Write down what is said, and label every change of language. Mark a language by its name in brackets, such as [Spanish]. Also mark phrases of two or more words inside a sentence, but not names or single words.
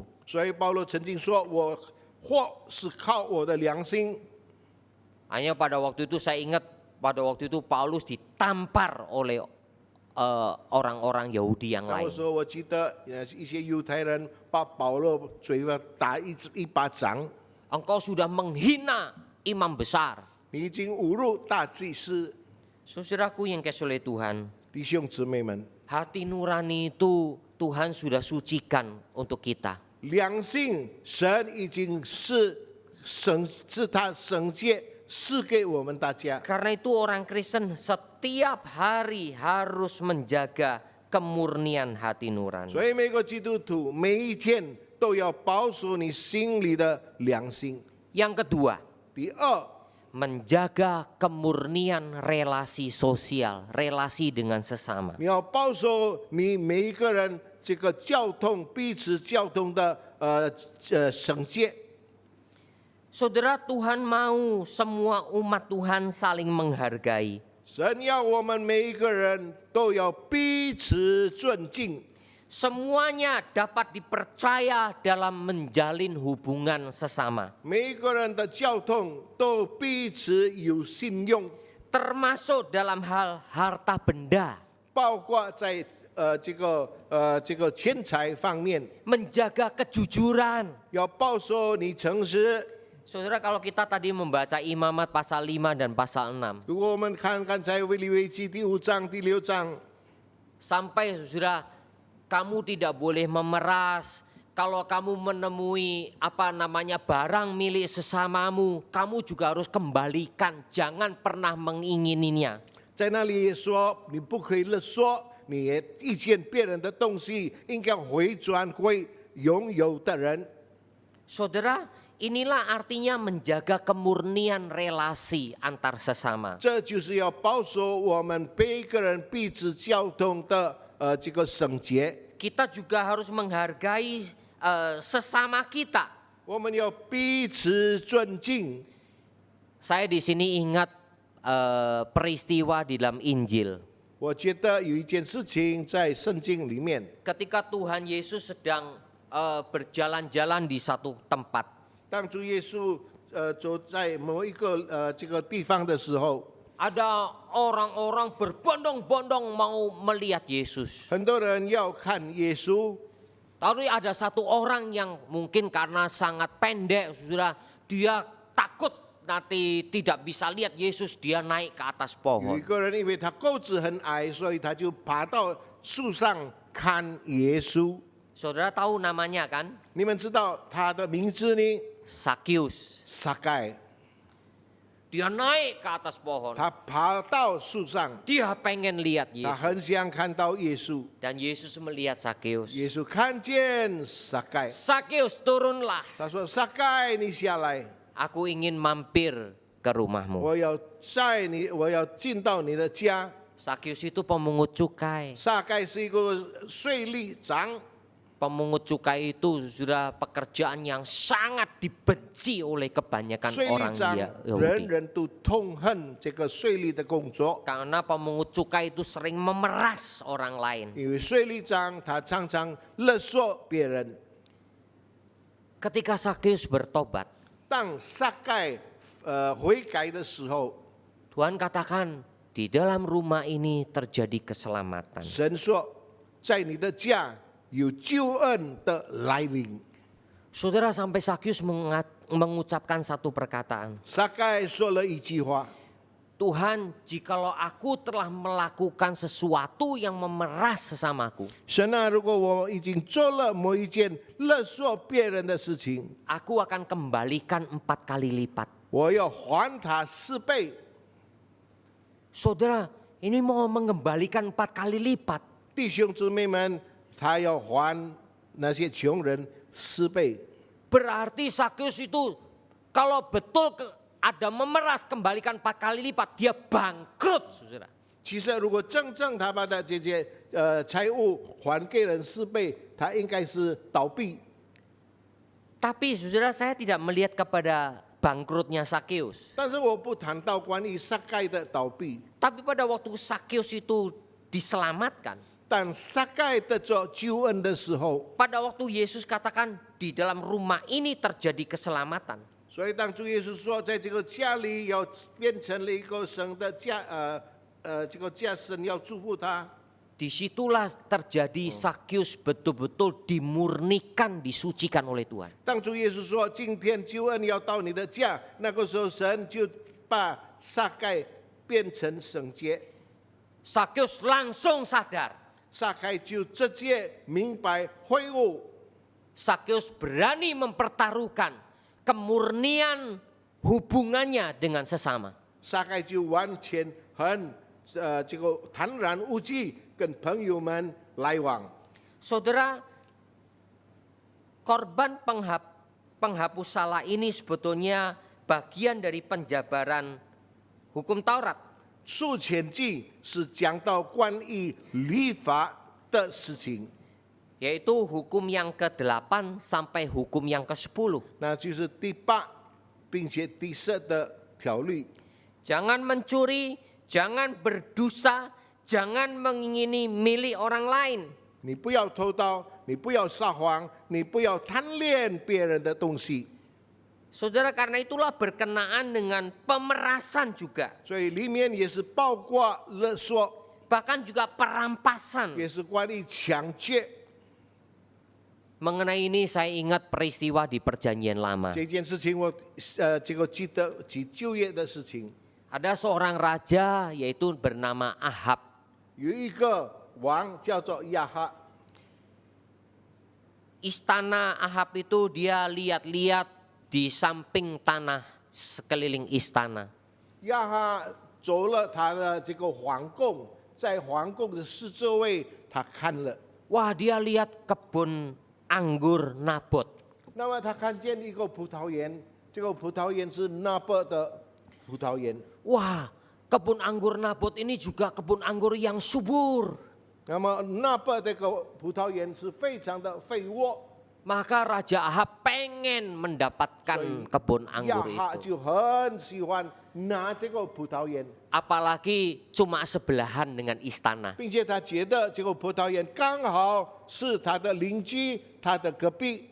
[Chinese] 所以保罗曾经说：“我活是靠我的良心。” [Indonesian] Hanya pada waktu itu saya ingat pada waktu itu Paulus ditampar oleh orang-orang Yahudi yang [Chinese] 那 [Indonesian] lain. [Chinese] 时候我记得一些犹太人把保罗嘴巴打一巴掌， [Indonesian] Engkau sudah menghina imam besar. [Chinese] 你已经侮辱大祭司。 [Indonesian] Saudaraku yang kasih oleh Tuhan, [Chinese] 弟兄姊妹们， [Indonesian] hati nurani itu Tuhan sudah sucikan untuk kita. [Chinese] 良心神已经是他圣洁赐给我们大家。 [Indonesian] Karena itu orang Kristen setiap hari harus menjaga kemurnian hati nurani. [Chinese] 所以每个基督徒每一天都要保守你心里的良心。 [Indonesian] Yang kedua, [Chinese] 第二， [Indonesian] menjaga kemurnian relasi sosial, relasi dengan sesama. [Chinese] 你要保守你每一个人这个交通彼此交通的圣洁。 [Indonesian] Saudara, Tuhan mau semua umat Tuhan saling menghargai. [Chinese] 神要我们每一个人都要彼此尊敬， [Indonesian] Semuanya dapat dipercaya dalam menjalin hubungan sesama. [Chinese] 每一个人的交通都彼此有信用， [Indonesian] Termasuk dalam hal harta benda. [Chinese] 包括在这个钱财方面， [Indonesian] Menjaga kejujuran. [Chinese] 要保守你诚实。 [Indonesian] Saudara, kalau kita tadi membaca Imamat pasal 5 dan pasal 6. [Chinese] 如果我们看刚才利未记第5章、第6章， [Indonesian] Sampai saudara, kamu tidak boleh memeras. Kalau kamu menemui barang milik sesamamu, kamu juga harus kembalikan. Jangan pernah mengingininya. [Chinese] 在那里说你不可以勒索，你也遇见别人的东西，应该回转回拥有的人。 [Indonesian] Saudara, inilah artinya menjaga kemurnian relasi antar sesama. [Chinese] 这就是要保守我们每一个人彼此交通的这个圣洁。 [Indonesian] Kita juga harus menghargai sesama kita. [Chinese] 我们要彼此尊敬。 [Indonesian] Saya di sini ingat peristiwa di dalam Injil. [Chinese] 我觉得有一件事情在圣经里面， [Indonesian] Ketika Tuhan Yesus sedang berjalan-jalan di satu tempat. [Chinese] 当主耶稣走在某一个这个地方的时候， [Indonesian] Ada orang-orang berbondong-bondong mau melihat Yesus. [Chinese] 很多人要看耶稣， [Indonesian] Tapi ada satu orang yang mungkin karena sangat pendek, saudara, dia takut nanti tidak bisa lihat Yesus, dia naik ke atas [Chinese] 有 [Indonesian] pohon. [Chinese] 一个人因为他个子很矮，所以他就爬到树上看耶稣。 [Indonesian] Saudara tahu namanya kan? [Chinese] 你们知道他的名字呢？ [Indonesian] Sakius. [Chinese] 撒该， [Indonesian] Dia naik ke atas pohon. [Chinese] 他爬到树上， [Indonesian] Dia pengen lihat [Chinese] 他 [Indonesian] Yesus. [Chinese] 很想看到耶稣。 [Indonesian] Dan Yesus melihat Sakius. [Chinese] 耶稣看见撒该， [Indonesian] Sakius, turunlah. [Chinese] 他说：“撒该，你下来， [Indonesian] Aku ingin mampir ke rumahmu. [Chinese] 我要进到你的家。” [Indonesian] Sakius itu pemungut cukai. [Chinese] 撒该是一个税吏长， [Indonesian] Pemungut cukai itu sudah pekerjaan yang sangat dibenci oleh kebanyakan [Chinese] 税 [Indonesian] orang [Chinese] 吏长 [Indonesian] Yahudi. [Chinese] 人人都痛恨这个税吏的工作， [Indonesian] Karena pemungut cukai itu sering memeras orang lain. [Chinese] 因为税吏长他常常勒索别人。 [Indonesian] Ketika Sakius bertobat, [Chinese] 当撒该悔改的时候， [Indonesian] Tuhan katakan di dalam rumah ini terjadi keselamatan. [Chinese] 神说，在你的家有救恩的来临。 [Indonesian] Saudara, sampai Sakius mengucapkan satu perkataan. [Chinese] 撒该说了一句话。 [Indonesian] Tuhan, jikalau aku telah melakukan sesuatu yang memeras sesamaku, [Chinese] 神啊，如果我已经做了某一件勒索别人的事情， [Indonesian] aku akan kembalikan 4 kali lipat. [Chinese] 我要还他4倍。 [Indonesian] Saudara, ini mau mengembalikan 4 kali lipat. [Chinese] 弟兄姊妹们，他要还那些穷人4倍。 [Indonesian] Berarti Sakius itu kalau betul ada memeras kembalikan 4 kali lipat, dia bangkrut, saudara. [Chinese] 其实，如果真正他把他这些财物还给人4倍，他应该是倒闭。 [Indonesian] Tapi saudara, saya tidak melihat kepada bangkrutnya Sakius. [Chinese] 但是我不谈到关于撒该的倒闭， [Indonesian] Tapi pada waktu Sakius itu diselamatkan, [Chinese] 但撒该得着救恩的时候， [Indonesian] pada waktu Yesus katakan di dalam rumah ini terjadi keselamatan, [Chinese] 所以当主耶稣说，在这个家里要变成了一个神的家，这个家神要祝福他， [Indonesian] disitulah terjadi Sakyus betul-betul dimurnikan, disucikan oleh Tuhan. [Chinese] 当主耶稣说今天救恩要到你的家，那个时候神就把撒该变成圣洁， [Indonesian] Sakyus langsung sadar. [Chinese] 撒该就直接明白悔悟， [Indonesian] Sakyus berani mempertaruhkan kemurnian hubungannya dengan sesama. [Chinese] 撒该就完全很这个坦然无惧跟朋友们来往。 [Indonesian] Saudara, korban penghapus salah ini sebetulnya bagian dari penjabaran hukum Taurat. [Chinese] 数前记是讲到关于律法的事情， [Indonesian] Yaitu hukum yang ke-8 sampai hukum yang ke-10. [Chinese] 那就是第8并且第10的条律。 [Indonesian] Jangan mencuri, jangan berdusta, jangan mengingini milik orang lain. [Chinese] 你不要偷盗，你不要撒谎，你不要贪恋别人的东西。 [Indonesian] Saudara, karena itulah berkenaan dengan pemerasan juga. [Chinese] 所以里面也是包括勒索， [Indonesian] Bahkan juga perampasan. [Chinese] 也是关于抢劫。 [Indonesian] Mengenai ini saya ingat peristiwa di perjanjian lama. [Chinese] 这件事情我这个记得起就业的事情， [Indonesian] Ada seorang raja yaitu bernama Ahab. [Chinese] 有一个王叫做亚哈， [Indonesian] Istana Ahab itu dia lihat-lihat di samping tanah sekeliling istana. [Chinese] 亚哈走了他的这个皇宫，在皇宫的四周围他看了， [Indonesian] Wah, dia lihat kebun anggur Nabot. [Chinese] 那么他看见一个葡萄园，这个葡萄园是拿伯的葡萄园。 [Indonesian] Wah, kebun anggur Nabot ini juga kebun anggur yang subur. [Chinese] 那么拿伯这个葡萄园是非常的肥沃， [Indonesian] Maka Raja Ahab pengen mendapatkan kebun [Chinese] 亚 [Indonesian] anggur [Chinese] 哈 [Indonesian] itu. [Chinese] 就很喜欢拿这个葡萄园， [Indonesian] Apalagi cuma sebelahan dengan istana. [Chinese] 并且他觉得这个葡萄园刚好是他的邻居，他的隔壁。